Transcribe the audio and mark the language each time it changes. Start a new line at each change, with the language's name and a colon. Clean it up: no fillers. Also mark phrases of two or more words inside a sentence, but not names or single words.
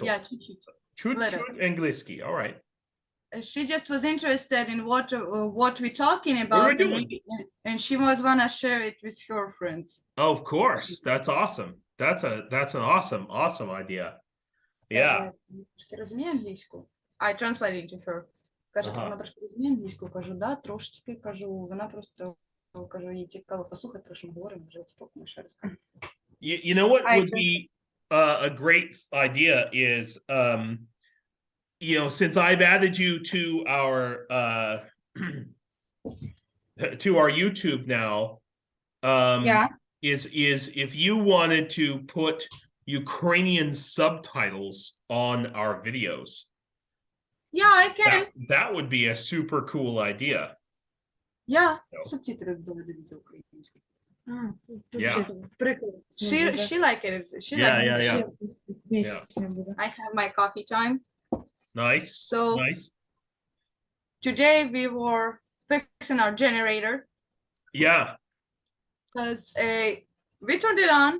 English: Yeah, chut-chut.
Russian: Чуть-чуть английски.
English: All right. She just was interested in what we're talking about, What are we doing? and she was wanna share it with her friends. Oh, of course. That's awesome. That's an awesome idea. Yeah.
Ukrainian: Розуміє англійську?
English: I translated to her.
Ukrainian: Каже, вона трошки розуміє англійську. Кажу, да, трошечки. Кажу, вона просто, кажу, їй цікаво послухати, про що ми говоримо, вже типу, ми ще розкажемо.
English: You know what would be a great idea is, since I've added you to our YouTube now, is if you wanted to put Ukrainian subtitles on our videos. Yeah, I can. That would be a super cool idea. Yeah,
Ukrainian: субтитри до української.
English: Yeah. She like it. She likes it. I have my coffee time. Nice. So nice. Today we were fixing our generator. Yeah. Because we turned it on.